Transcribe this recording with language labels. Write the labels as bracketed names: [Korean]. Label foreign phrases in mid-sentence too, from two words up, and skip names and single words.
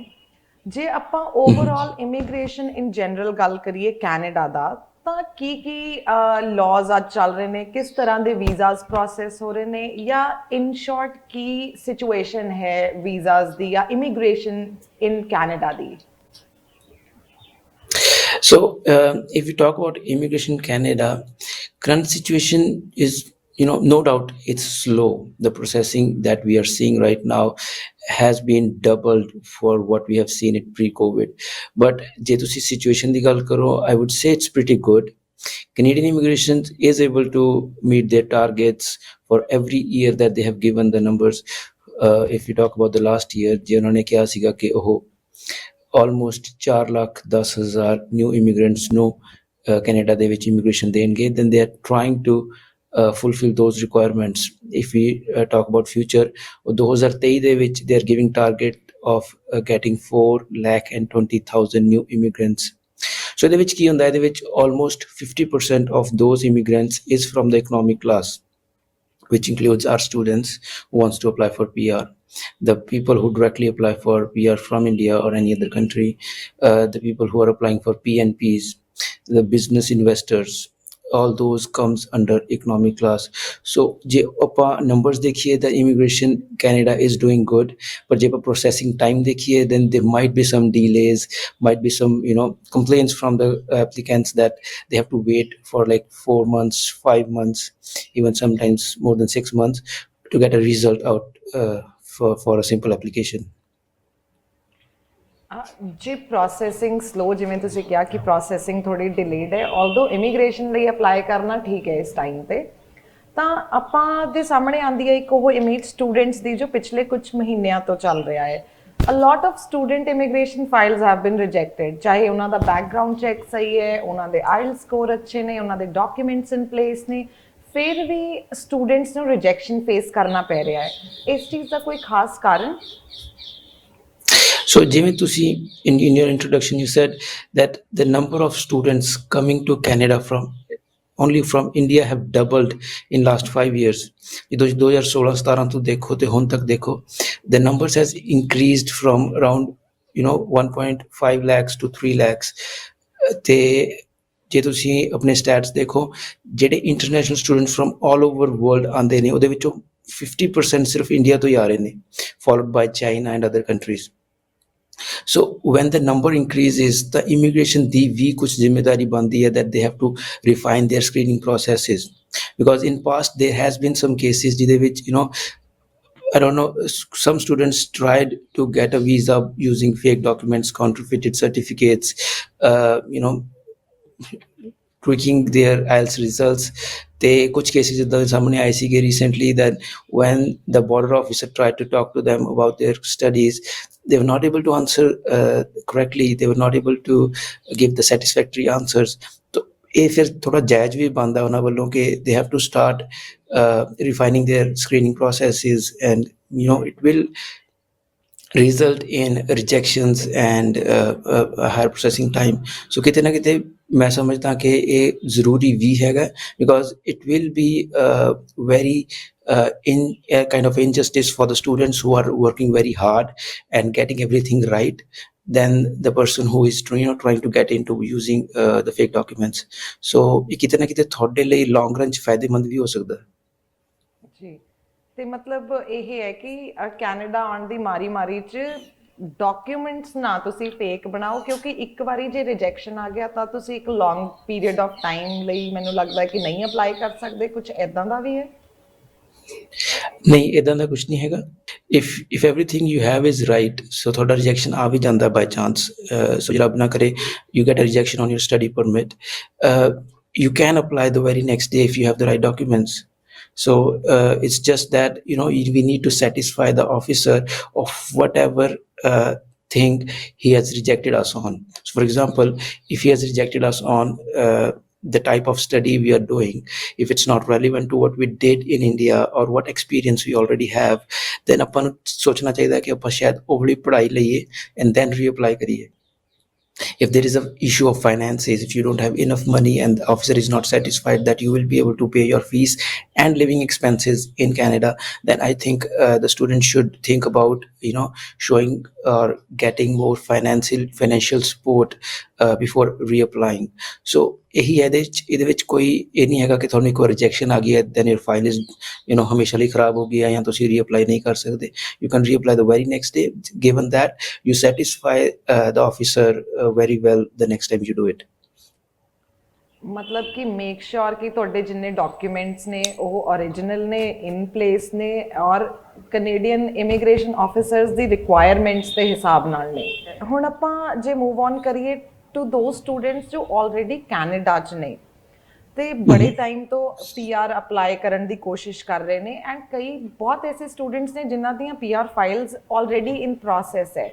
[Punjabi] ਜੇ ਆਪਾਂ [English] overall immigration in general [Punjabi] ਗੱਲ ਕਰੀਏ ਕੈਨੇਡਾ ਦਾ, ਤਾਂ ਕੀ ਲਾਜ਼ ਅੱਜ ਚੱਲ ਰਹੇ ਨੇ, ਕਿਸ ਤਰ੍ਹਾਂ ਦੇ [English] visas process [Punjabi] ਹੋ ਰਹੇ ਨੇ, ਜਾਂ [English] in short [Punjabi] ਕੀ ਸਿਚੁਏਸ਼ਨ ਹੈ ਵੀਜ਼ਾਸ ਦੀ ਜਾਂ [English] immigration in Canada [Punjabi] ਦੀ? [English] So, if we talk about immigration in Canada, current situation is, no doubt it's slow. The processing that we are seeing right now has been doubled for what we have seen it pre-COVID. But [Punjabi] ਜੇ ਤੁਸੀਂ ਸਿਚੁਏਸ਼ਨ ਦੀ ਗੱਲ ਕਰੋ, [English] I would say it's pretty good. Canadian immigration is able to meet their targets for every year that they have given the numbers. If we talk about the last year, [Punjabi] ਜੇ ਉਨ੍ਹੋਨੇ ਕਿਹਾ ਸੀਗਾ ਕਿ [English] almost 4,10,000 new immigrants [Punjabi] ਨੂੰ ਕੈਨੇਡਾ ਦੇ ਵਿੱਚ ਇਮੀਗ੍ਰੇਸ਼ਨ ਦੇਣਗੇ। [English] then they are trying to fulfill those requirements. If we talk about future, 2023 [Punjabi] ਦੇ ਵਿੱਚ [English] they are giving target of getting 4,20,000 new immigrants. So [Punjabi] ਇਹਦੇ ਵਿੱਚ ਕੀ ਹੁੰਦਾ, ਇਹਦੇ ਵਿੱਚ [English] almost 50% of those immigrants is from the economic class, which includes our students who wants to apply for PR, the people who directly apply for PR from India or any other country, the people who are applying for PNPs, the business investors, all those comes under economic class. So [Punjabi] ਜੇ ਆਪਾਂ ਨੰਬਰਸ ਦੇਖੀਏ, [English] the immigration Canada is doing good, but [Punjabi] ਜੇ ਪ੍ਰੋਸੈਸਿੰਗ ਟਾਈਮ ਦੇਖੀਏ, [English] then there might be some delays, might be some complaints from the applicants that they have to wait for like 4 months, 5 months, even sometimes more than 6 months to get a result out for a simple application. [Punjabi] ਜੀ [English] processing slow, [Punjabi] ਜਿਵੇਂ ਤੁਸੀਂ ਕਿਹਾ ਕਿ ਪ੍ਰੋਸੈਸਿੰਗ ਥੋੜੀ ਡਿਲੇਡ ਹੈ, ਆਲਦੋ ਇਮੀਗ੍ਰੇਸ਼ਨ ਲਈ ਅਪਲਾਈ ਕਰਨਾ ਠੀਕ ਹੈ ਇਸ ਟਾਈਮ ਤੇ, ਤਾਂ ਆਪਾਂ ਦੇ ਸਾਹਮਣੇ ਆਉਂਦੀ ਹੈ ਇੱਕ ਉਹ ਇਮੇਜ ਸਟੂਡੈਂਟਸ ਦੀ ਜੋ ਪਿਛਲੇ ਕੁਝ ਮਹੀਨਿਆਂ ਤੋਂ ਚੱਲ ਰਿਹਾ ਹੈ। [English] a lot of student immigration files have been rejected, [Punjabi] ਚਾਹੇ ਉਹਨਾਂ ਦਾ [English] background check [Punjabi] ਸਹੀ ਹੈ, ਉਹਨਾਂ ਦੇ [English] IELTS score [Punjabi] ਅੱਛੇ ਨੇ, ਉਹਨਾਂ ਦੇ [English] documents in place [Punjabi] ਨੇ, ਫਿਰ ਵੀ ਸਟੂਡੈਂਟਸ ਨੂੰ [English] rejection face [Punjabi] ਕਰਨਾ ਪੈ ਰਿਹਾ ਹੈ। ਇਸ ਚੀਜ਼ ਦਾ ਕੋਈ ਖਾਸ ਕਾਰਨ? [English] So [Punjabi] ਜਿਵੇਂ ਤੁਸੀਂ [English] in your introduction you said that the number of students coming to Canada only from India have doubled in last 5 years. [Punjabi] ਜਦੋਂ 2016-17 ਤੋਂ ਦੇਖੋ ਤੇ ਹੁਣ ਤੱਕ ਦੇਖੋ, [English] the numbers has increased from around 1.5 lakhs to 3 lakhs. [Punjabi] ਤੇ ਜੇ ਤੁਸੀਂ ਆਪਣੇ ਸਟੈਟਸ ਦੇਖੋ, ਜਿਹੜੇ [English] international student from all over world [Punjabi] ਆਉਂਦੇ ਨੇ ਉਹਦੇ ਵਿੱਚੋਂ 50% ਸਿਰਫ ਇੰਡੀਆ ਤੋਂ ਹੀ ਆ ਰਹੇ ਨੇ, [English] followed by China and other countries. So when the number increases, the immigration [Punjabi] ਦੀ ਵੀ ਕੁਝ ਜ਼ਿੰਮੇਦਾਰੀ ਬਣਦੀ ਹੈ [English] that they have to refine their screening processes, because in past there has been some cases [Punjabi] ਜਿਹਦੇ ਵਿੱਚ [English] I don't know, some students tried to get a visa using fake documents, counterfeited certificates, tweaking their IELTS results. They [Punjabi] ਕੁਝ ਕੇਸਿਜ਼ ਦੇ ਸਾਹਮਣੇ ਆਏ ਸੀਗੇ [English] recently that when the border officer tried to talk to them about their studies, they were not able to answer correctly. They were not able to give the satisfactory answers. So [Punjabi] ਇਹ ਫਿਰ ਥੋੜਾ ਜਾਇਜ਼ ਵੀ ਬਣਦਾ ਉਹਨਾਂ ਵੱਲੋਂ ਕਿ [English] they have to start refining their screening processes, and it will result in rejections and a higher processing time. [Punjabi] So ਕਿਤੇ ਨਾ ਕਿਤੇ ਮੈਂ ਸਮਝਦਾ ਕਿ ਇਹ ਜ਼ਰੂਰੀ ਵੀ ਹੈਗਾ, [English] because it will be very in a kind of injustice for the students who are working very hard and getting everything right than the person who is trying to get into using the fake documents. [Punjabi] So ਇਹ ਕਿਤੇ ਨਾ ਕਿਤੇ ਤੁਹਾਡੇ ਲਈ [English] long run [Punjabi] 'ਚ ਫਾਇਦੇਮੰਦ ਵੀ ਹੋ ਸਕਦਾ। ਜੀ, ਤੇ ਮਤਲਬ ਇਹ ਹੈ ਕਿ ਕੈਨੇਡਾ ਆਉਣ ਦੀ ਮਾਰੀ 'ਚ ਡਾਕੂਮੈਂਟਸ ਨਾ ਤੁਸੀਂ ਫੇਕ ਬਣਾਓ, ਕਿਉਂਕਿ ਇੱਕ ਵਾਰੀ ਜੇ ਰਿਜੈਕਸ਼ਨ ਆ ਗਿਆ ਤਾਂ ਤੁਸੀਂ ਇੱਕ [English] long period of time [Punjabi] ਲਈ ਮੈਨੂੰ ਲੱਗਦਾ ਕਿ ਨਹੀਂ ਅਪਲਾਈ ਕਰ ਸਕਦੇ। ਕੁਝ ਇੱਦਾਂ ਦਾ ਵੀ ਹੈ? ਨਹੀਂ, ਇੱਦਾਂ ਦਾ ਕੁਛ ਨਹੀਂ ਹੈਗਾ। [English] if everything you have is right, so [Punjabi] ਤੁਹਾਡਾ ਰਿਜੈਕਸ਼ਨ ਆ ਵੀ ਜਾਂਦਾ [English] by chance, so [Punjabi] ਰੱਬ ਨਾ ਕਰੇ [English] you get a rejection on your study permit, you can apply the very next day if you have the right documents. So it's just that we need to satisfy the officer of whatever thing he has rejected us on. So for example, if he has rejected us on the type of study we are doing, if it's not relevant to what we did in India or what experience we already have, then [Punjabi] ਆਪਾਂ ਨੂੰ ਸੋਚਣਾ ਚਾਹੀਦਾ ਕਿ ਆਪਾਂ ਸ਼ਾਇਦ ਉਹ ਵਾਲੀ ਪੜ੍ਹਾਈ ਲਈਏ [English] and then reapply ਕਰੀਏ। If there is an issue of finances, if you don't have enough money and the officer is not satisfied that you will be able to pay your fees and living expenses in Canada, then I think the student should think about showing or getting more financial support before reapplying. [Punjabi] So ਇਹਦੇ ਵਿੱਚ ਕੋਈ ਇਹ ਨਹੀਂ ਹੈਗਾ ਕਿ ਤੁਹਾਨੂੰ ਇੱਕ ਵਾਰ ਰਿਜੈਕਸ਼ਨ ਆ ਗਈ ਹੈ [English] then your file is [Punjabi] ਹਮੇਸ਼ਾ ਲਈ ਖਰਾਬ ਹੋ ਗਈ ਹੈ ਜਾਂ ਤੁਸੀਂ ਰੀਅਪਲਾਈ ਨਹੀਂ ਕਰ ਸਕਦੇ। [English] You can reapply the very next day, given that you satisfy the officer very well the next time you do it. [Punjabi] ਮਤਲਬ ਕਿ [English] make sure [Punjabi] ਕਿ ਤੁਹਾਡੇ ਜਿੰਨੇ ਡਾਕੂਮੈਂਟਸ ਨੇ ਉਹ ਓਰੀਜਨਲ ਨੇ, [English] in place [Punjabi] ਨੇ, ਔਰ [English] Canadian immigration officers [Punjabi] ਦੀ ਰਿਕੁਆਇਰਮੈਂਟਸ ਦੇ ਹਿਸਾਬ ਨਾਲ ਨੇ। ਹੁਣ ਆਪਾਂ ਜੇ [English] move on [Punjabi] ਕਰੀਏ [English] to those students [Punjabi] ਜੋ ਆਲਰੇਡੀ ਕੈਨੇਡਾ 'ਚ ਨੇ ਤੇ ਬੜੇ ਟਾਈਮ ਤੋਂ PR ਅਪਲਾਈ ਕਰਨ ਦੀ ਕੋਸ਼ਿਸ਼ ਕਰ ਰਹੇ ਨੇ, ਐਂਡ ਕਈ ਬਹੁਤ ਐਸੇ ਸਟੂਡੈਂਟਸ ਨੇ ਜਿਨ੍ਹਾਂ ਦੀਆਂ [English] PR files already in process [Punjabi] ਹੈ।